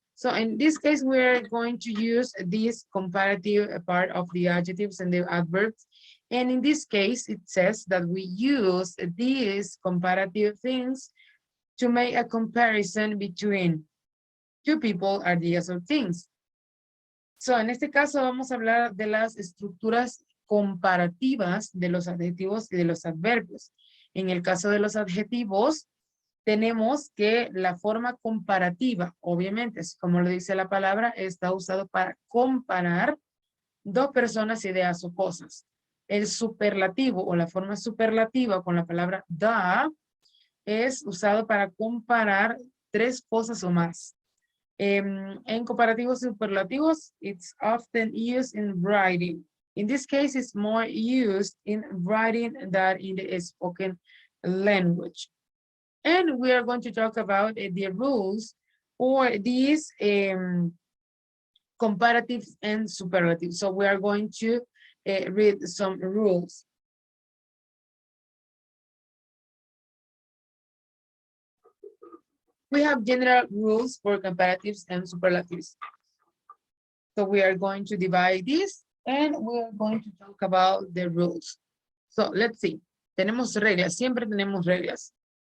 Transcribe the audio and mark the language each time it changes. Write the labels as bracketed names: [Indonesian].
[English] So in this case, we're going to use this comparative part of the adjectives and the adverbs. And in this case, it says that we use these comparative things to make a comparison between two people, ideas, or things. [Spanish] So, en este caso vamos a hablar de las estructuras comparativas de los adjetivos y de los adverbios. En el caso de los adjetivos, tenemos que la forma comparativa, obviamente, como lo dice la palabra, está usado para comparar dos personas, ideas o cosas. El superlativo o la forma superlativa con la palabra the es usado para comparar tres cosas o más. En comparativos superlativos, [English] it's often used in writing. In this case, it's more used in writing than in the spoken language. And we are going to talk about the rules for these comparatives and superlatives. So we are going to read some rules. We have general rules for comparatives and superlatives. So we are going to divide this and we are going to talk about the rules. So let's see. [Spanish] Tenemos reglas, siempre tenemos reglas.